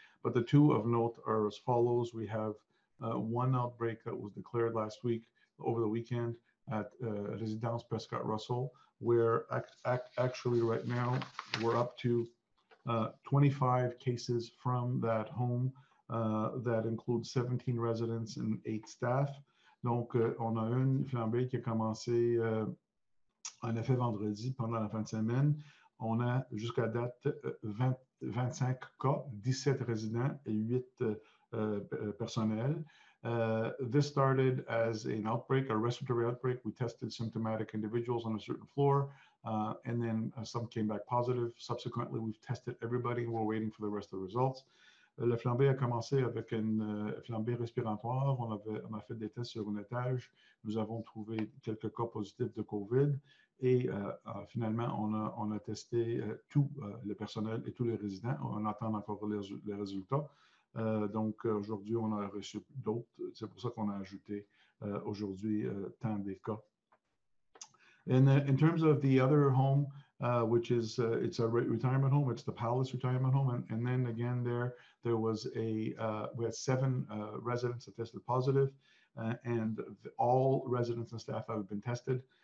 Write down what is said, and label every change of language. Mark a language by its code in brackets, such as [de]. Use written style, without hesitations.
[en] But the 2 of note are as follows. We have one outbreak that was declared last week, over the weekend, at Residence Prescott-Russell, where actually right now we're up to 25 cases from that home that includes 17 residents and 8 staff. [fr] Donc, on a une flambée qui a commencé en effet vendredi pendant la fin de semaine. On a jusqu'à date 25 cas, 17 résidents et 8 personnel. [en] This started as an outbreak, a respiratory outbreak. We tested symptomatic individuals on a certain floor, and then some came back positive. Subsequently, we've tested everybody. We're waiting for the rest of the results. [fr] La flambée a commencé avec une flambée respiratoire. On a fait des tests sur un étage. Nous avons trouvé quelques cas positifs de COVID. Et finalement, on a testé tout le personnel et tous les résidents. On attend encore les résultats. Donc, aujourd'hui, on a reçu d'autres. C'est pour ça qu'on a ajouté aujourd'hui tant des cas. [en] And in terms of the other home, which is it's a retirement home, it's the Palace retirement home, and then again there was we had 7 residents that tested positive, and all residents and staff have been tested.